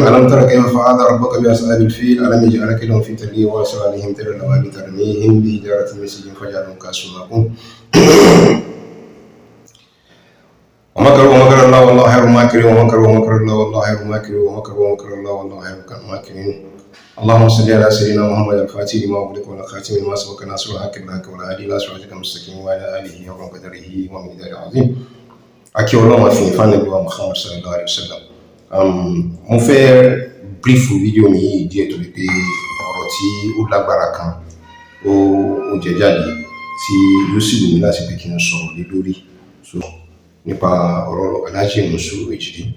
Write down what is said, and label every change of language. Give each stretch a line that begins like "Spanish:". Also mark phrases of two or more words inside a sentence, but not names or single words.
Arabic: ألم تر كيف فعل ربك بأصحاب الفيل ألم يجعل كيدهم في تدليل وأرسل عليهم طيرا أبابيل ترميهم بحجارة من سجيل فجعلهم كعصف مأكول ومكروا ومكر الله والله خير الماكرين ومكروا ومكر الله والله خير الماكرين ومكروا ومكر الله والله خير الماكرين. اللهم صل على سيدنا محمد الفاتح لما أغلق والخاتم لما سبق ناصر الحق بالحق والهادي إلى صراطك المستقيم وعلى آله حق قدره ومقداره العظيم.
Yoruba: Akí Ọlọ́run àfi ìfànà bí wa Muhammad
Arabic: صلى الله عليه وسلم.
Yoruba: Mo fẹ́ brief fídíò mi yìí díẹ̀ torí pé ọ̀rọ̀ tí ó lágbára kan ó jẹ jáde tí yóò sì wù mí láti pé kí n sọ̀rọ̀ lé lórí nípa ọ̀rọ̀ Alhaji Monsuru HD.